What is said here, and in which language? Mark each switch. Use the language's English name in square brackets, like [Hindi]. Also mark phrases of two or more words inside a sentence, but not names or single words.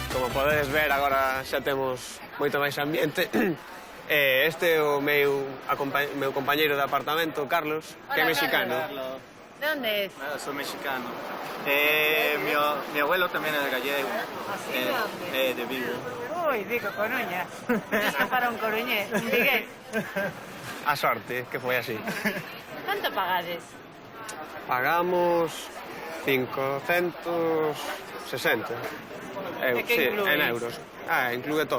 [Galician] podedes ver, agora xa temos moito máis ambiente. Este é o meu compañeiro de apartamento, Carlos, que é mexicano. [Spanish] ¿De dónde es? Soy mexicano. Mi abuelo también es gallego. De Vigo. Uy, Vigo, Coruña. Esto para un coruñés, un vigués. [Galician] A sorte, que foi así. [Spanish] ¿Cuánto pagades? Pagamos 560 euros, que incluís? en euros. Incluye todo.